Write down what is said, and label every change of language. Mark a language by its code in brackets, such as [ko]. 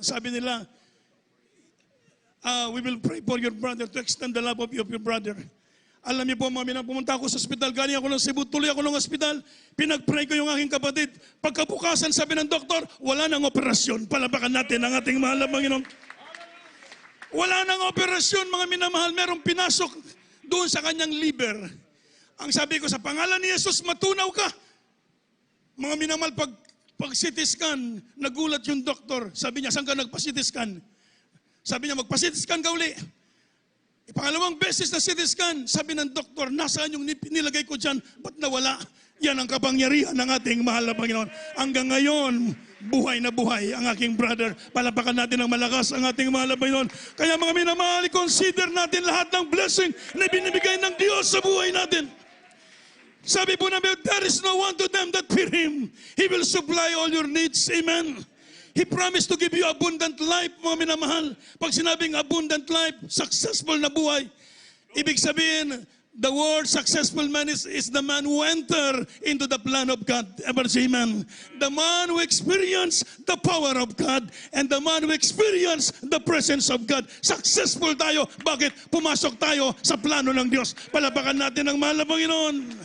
[en] Sabi nila, we will pray for your brother to extend the love of your brother. [tl] Alam niyo po, mga minamahal, pumunta ako sa ospital, galing ako ng Cebu, tuloy ako ng ospital, pinag-pray ko yung aking kapatid. Pagkabukasan, sabi ng doktor, wala nang operasyon. Palabakan natin ang ating mahal na Panginoon. Wala nang operasyon, mga minamahal, merong pinasok doon sa kanyang liver. Ang sabi ko, sa pangalan ni Jesus, matunaw ka. Mga minamahal, pag CT scan, nagulat yung doktor. Sabi niya, saan ka nagpa-CT scan? Sabi niya, magpa-CT scan ka uli. Pangalawang beses na CT scan, sabi ng doktor, nasaan yung nilagay ko dyan? Ba't nawala? Yan ang kapangyarihan ng ating mahal na Panginoon. Hanggang ngayon, buhay na buhay ang aking brother. Palapakan natin ng malakas ang ating mahal na Panginoon. Kaya mga minamahal, consider natin lahat ng blessing na binibigay ng Diyos sa buhay natin. Sabi po namin, [en] there is no one to them that fear Him. He will supply all your needs. Amen. He promised to give you abundant life, [tl] mga minamahal. Pag sinabing [en] abundant life, successful na buhay. [tl] Ibig sabihin, [en] the word successful man is the man who enter into the plan of God. Ever say amen. The man who experience the power of God and the man who experience the presence of God. [tl] Successful tayo. Bakit? Pumasok tayo sa plano ng Diyos. Palapakan natin ang mahal na Panginoon.